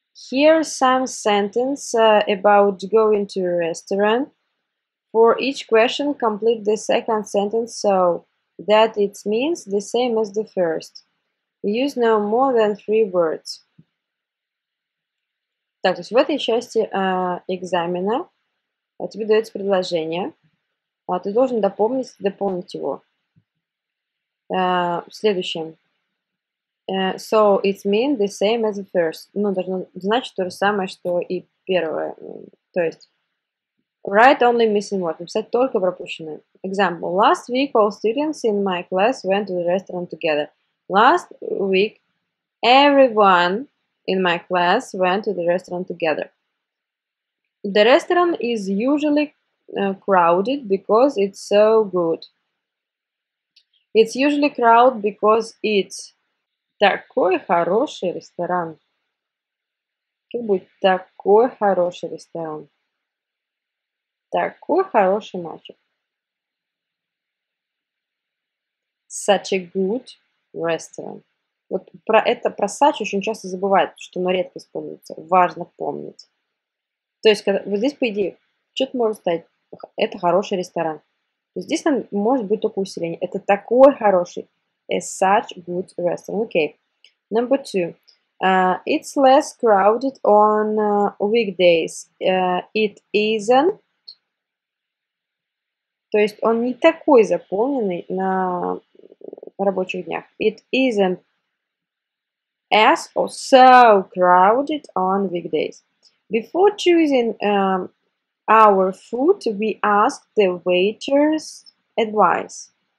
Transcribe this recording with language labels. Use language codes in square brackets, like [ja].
[en] Here's some sentence about going to a restaurant. For each question, complete the second sentence so that it means the same as the first. Use no more than 3 words. [ru] Так, то есть в этой части экзамена тебе дается предложение, ты должен дополнить его. В следующем. [en] So it means the same as the first. [ru] Ну, должно значить то же самое, что и первое. То есть [en] write only missing word. [ru] Написать только пропущенное. [en] Example. Last week all students in my class went to the restaurant together. Last week everyone in my class went to the restaurant together. The restaurant is usually crowded because it's so good. It's usually crowded because it's [ru] такой хороший ресторан. Как будет такой хороший ресторан? Такой хороший мальчик. [en] Such a good restaurant. [ru] Вот про such очень часто забывают, что оно редко используется. Важно помнить. То есть, вот здесь, по идее, что-то может стать. Это хороший ресторан. Здесь там может быть только усиление. Это такой хороший. [en] A such good restaurant. Okay. Number 2. It's less crowded on weekdays. It isn't. [ru] То есть он не такой заполненный на рабочих днях. [en] It isn't as or so crowded on weekdays. Before choosing our food, we asked the waiter's advice.